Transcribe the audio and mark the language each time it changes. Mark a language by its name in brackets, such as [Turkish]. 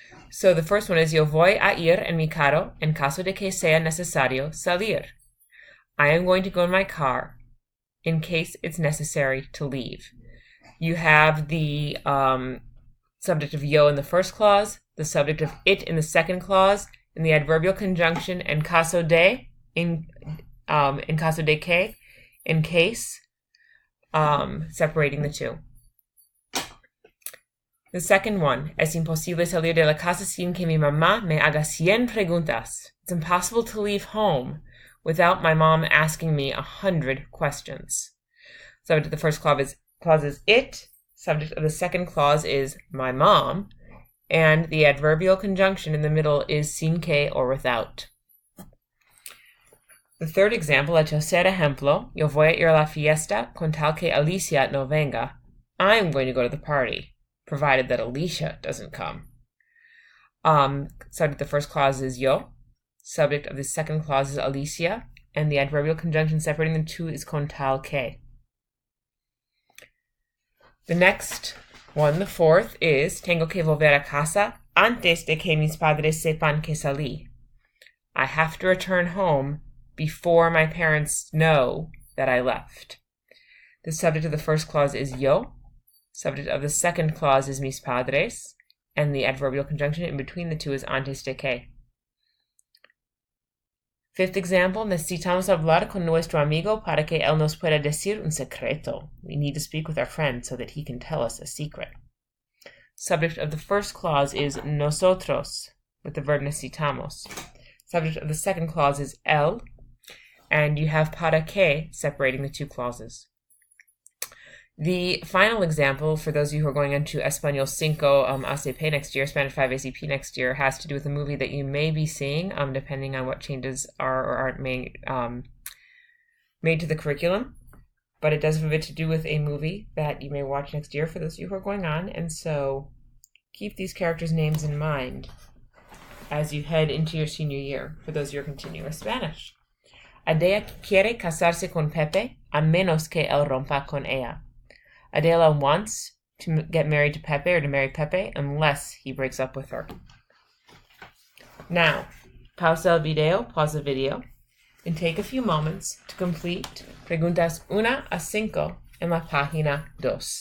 [English] So the first one is [Spanish] yo voy a ir en mi carro en caso de que sea necesario salir. [English] I am going to go in my car in case it's necessary to leave. You have the subject of yo in the first clause, the subject of it in the second clause, and the adverbial conjunction [Spanish] en caso de, [English] in caso de que, in case, separating the two. The second one, [Spanish] es imposible salir de la casa sin que mi mamá me haga 100 preguntas. [English] It's impossible to leave home without my mom asking me 100 questions. Subject of the first clause is it. Subject of the second clause is my mom. And the adverbial conjunction in the middle is sin que or without. The third example, [Spanish] el tercer ejemplo, yo voy a ir a la fiesta con tal que Alicia no venga. [English] I'm going to go to the party, provided that Alicia doesn't come. Subject of the first clause is yo. Subject of the second clause is Alicia. And the adverbial conjunction separating the two is con tal que. The next one, the fourth, is [Spanish] tengo que volver a casa antes de que mis padres sepan que salí. [English] I have to return home before my parents know that I left. The subject of the first clause is yo. Subject of the second clause is mis padres. And the adverbial conjunction in between the two is antes de que. Fifth example, [Spanish] necesitamos hablar con nuestro amigo para que él nos pueda decir un secreto. [English] We need to speak with our friend so that he can tell us a secret. Subject of the first clause is nosotros, with the verb necesitamos. Subject of the second clause is él, and you have para que separating the two clauses. The final example, for those of you who are going into Español 5 ACP next year, Spanish 5 ACP next year, has to do with a movie that you may be seeing, depending on what changes are or aren't made to the curriculum. But it does have a bit to do with a movie that you may watch next year for those of you who are going on. And so keep these characters' names in mind as you head into your senior year for those of you who are continuing with Spanish. [Spanish] Adela quiere casarse con Pepe a menos que él rompa con ella. [English] Adela wants to get married to Pepe or to marry Pepe unless he breaks up with her. Now, pause the video, and take a few moments to complete [Spanish] preguntas 1 a 5 en la página 2.